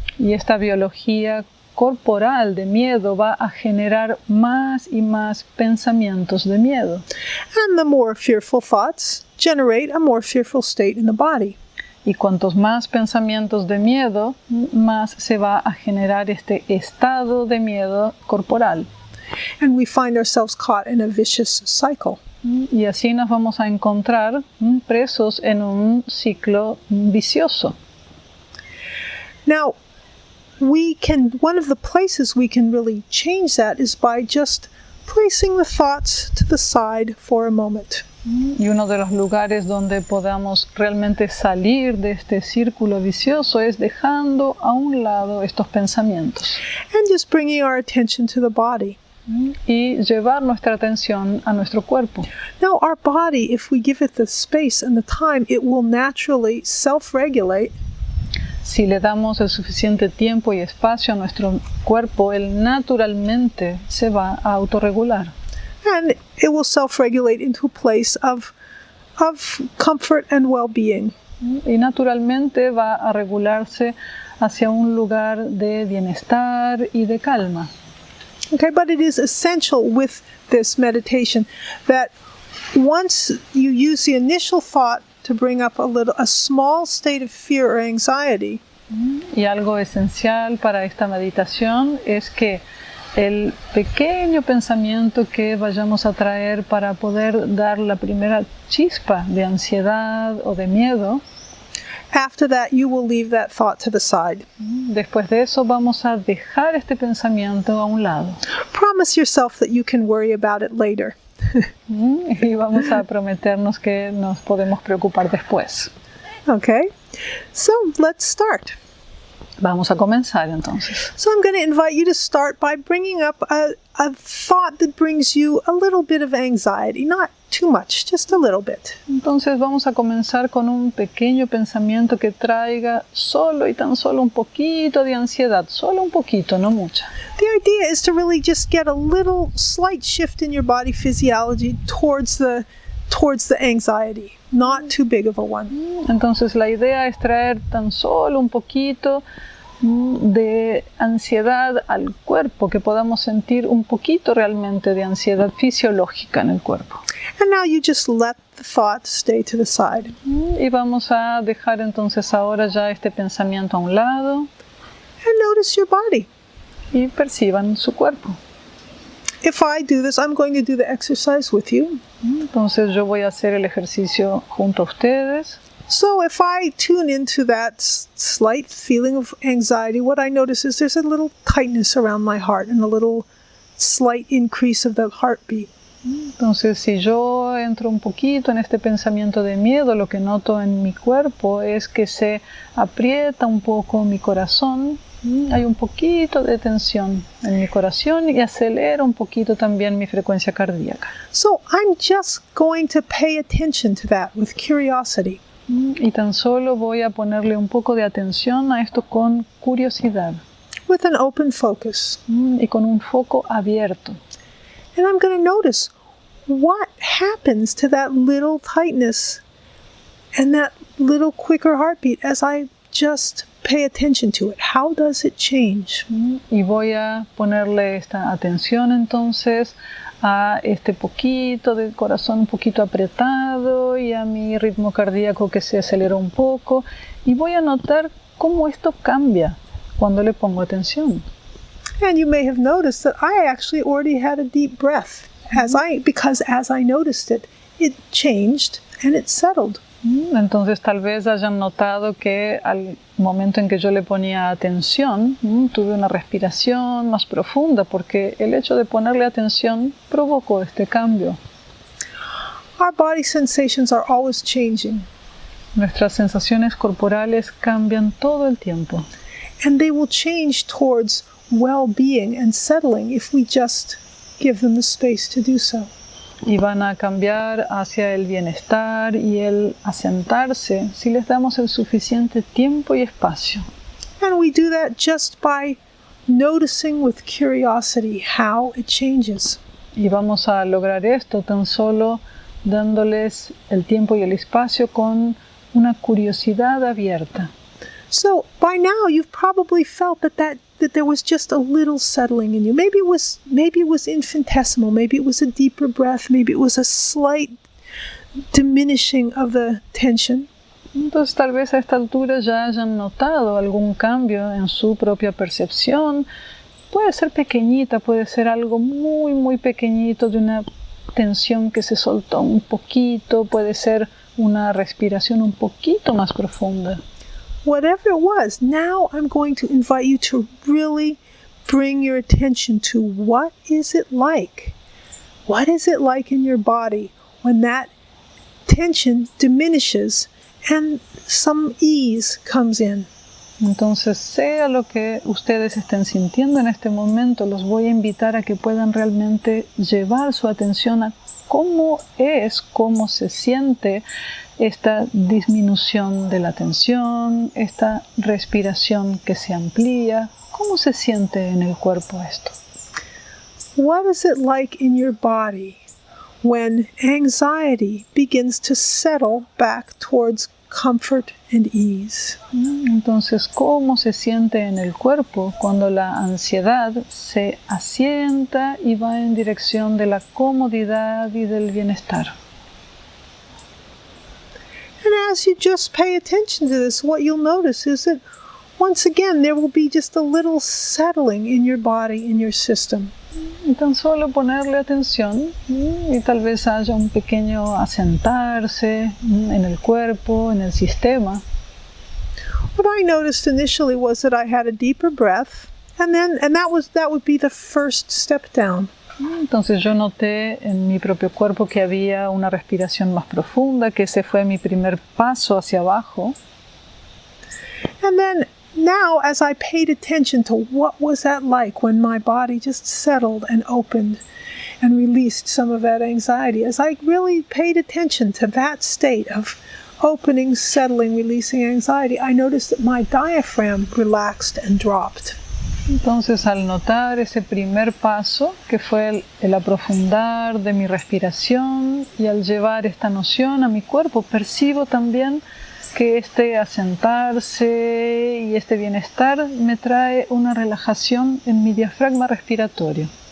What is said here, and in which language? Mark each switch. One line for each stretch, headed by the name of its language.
Spanish: Y esta biología corporal de miedo va a generar más y más pensamientos de miedo.
English: And the more fearful thoughts generate a more fearful state in the body.
Spanish: Y cuantos más pensamientos de miedo, más se va a generar este estado de miedo corporal.
English: And we find ourselves caught in a vicious cycle.
Spanish: Y así nos vamos a encontrar presos en un ciclo vicioso.
English: Now, one of the places we can really change that is by just placing the thoughts to the side for a moment.
Spanish: Y uno de los lugares donde podamos realmente salir de este círculo vicioso es dejando a un lado estos pensamientos.
English: And just bringing our attention to the body.
Spanish: Y llevar nuestra atención a nuestro cuerpo.
English: Now, our body, if we give it the space and the time, it will naturally self-regulate.
Spanish: Si le damos el suficiente tiempo y espacio a nuestro cuerpo, él naturalmente se va a autorregular.
English: And it will self-regulate into a place of comfort and well-being.
Spanish: Y naturalmente va a regularse hacia un lugar de bienestar y de calma.
English: Okay, but it is essential with this meditation that once you use the initial thought to bring up a small state of fear or anxiety.
Spanish: Y algo esencial para esta meditación es que el pequeño pensamiento que vayamos a traer para poder dar la primera chispa de ansiedad o de miedo.
English: After that, you will leave that thought to the side.
Spanish: Después de eso vamos a dejar este pensamiento a un lado.
English: Promise yourself that you can worry about it later.
Spanish: Y vamos a prometernos que nos podemos preocupar después.
English: Okay, so let's start.
Spanish: Vamos a comenzar entonces.
English: So I'm going to invite you to start by bringing up a thought that brings you a little bit of anxiety, not too much, just a little bit.
Spanish: Entonces vamos a comenzar con un pequeño pensamiento que traiga solo y tan solo un poquito de ansiedad, solo un poquito, no mucha.
English: The idea is to really just get a little slight shift in your body physiology towards the anxiety, not too big of a one.
Spanish: Entonces la idea es traer tan solo un poquito de ansiedad al cuerpo, que podamos sentir un poquito realmente de ansiedad fisiológica en el cuerpo.
English: And now you just let the thought stay to the side.
Spanish: Y vamos a dejar entonces ahora ya este pensamiento a un lado.
English: And notice your body.
Spanish: Y perciban su cuerpo.
English: If I do this, I'm going to do the exercise with you.
Spanish: Entonces yo voy a hacer el ejercicio junto a ustedes.
English: So if I tune into that slight feeling of anxiety, what I notice is there's a little tightness around my heart and a little slight increase of the heartbeat.
Spanish: Entonces si yo entro un poquito en este pensamiento de miedo, lo que noto en mi cuerpo es que se aprieta un poco mi corazón. Hay un poquito de tensión en mi corazón y acelera un poquito también mi frecuencia cardíaca.
English: So I'm just going to pay attention to that with curiosity.
Spanish: Y tan solo voy a ponerle un poco de atención a esto con curiosidad.
English: With an open focus.
Spanish: Y con un foco abierto.
English: And I'm going to notice what happens to that little tightness and that little quicker heartbeat as I just pay attention to it. How does it change?
Spanish: Y voy a ponerle esta atención entonces a este poquito del corazón un poquito apretado y a mi ritmo cardíaco que se acelera un poco, y voy a notar cómo esto cambia cuando le pongo atención.
English: And you may have noticed that I actually already had a deep breath because as I noticed it, it changed and it settled.
Spanish: Entonces tal vez hayan notado que al momento en que yo le ponía atención, tuve una respiración más profunda, porque el hecho de ponerle atención provocó este cambio.
English: Our body sensations are always changing.
Spanish: Nuestras sensaciones corporales cambian todo el tiempo.
English: And they will change towards well-being and settling if we just give them the space to do so.
Spanish: Y van a cambiar hacia el bienestar y el asentarse si les damos el suficiente tiempo y espacio.
English: And we do that just by noticing with curiosity how it changes.
Spanish: Y vamos a lograr esto tan solo dándoles el tiempo y el espacio con una curiosidad abierta.
English: So by now you've probably felt that there was just a little settling in you. Maybe it was infinitesimal. Maybe it was a deeper breath. Maybe it was a slight diminishing of the tension.
Spanish: Entonces tal vez a esta altura ya hayan notado algún cambio en su propia percepción. Puede ser pequeñita, puede ser algo muy muy pequeñito, de una tensión que se soltó un poquito, puede ser una respiración un poquito más profunda.
English: Whatever it was, now I'm going to invite you to really bring your attention to what is it like? What is it like in your body when that tension diminishes and some ease comes in?
Spanish: Entonces, sea lo que ustedes estén sintiendo en este momento, los voy a invitar a que puedan realmente llevar su atención a cómo se siente esta disminución de la tensión, esta respiración que se amplía. ¿Cómo se siente en el cuerpo esto?
English: What is it like in your body when anxiety begins to settle back towards comfort and ease?
Spanish: Entonces, ¿cómo se siente en el cuerpo cuando la ansiedad se asienta y va en dirección de la comodidad y del bienestar?
English: And as you just pay attention to this, what you'll notice is that once again, there will be just a little settling in your body, in your system.
Spanish: Y tan solo ponerle atención y tal vez haya un pequeño asentarse en el cuerpo, en el sistema.
English: What I noticed initially was that I had a deeper breath, and that would be the first step down.
Spanish: Entonces yo noté en mi propio cuerpo que había una respiración más profunda, que ese fue mi primer paso hacia abajo.
English: And then now, as I paid attention to what was that like when my body just settled and opened and released some of that anxiety, as I really paid attention to that state of opening, settling, releasing anxiety, I noticed that my diaphragm relaxed and dropped.
Spanish: Entonces, al notar ese primer paso, que fue el aprofundar de mi respiración, y al llevar esta noción a mi cuerpo, percibo también que este asentarse y este bienestar me trae una relajación en mi diafragma respiratorio.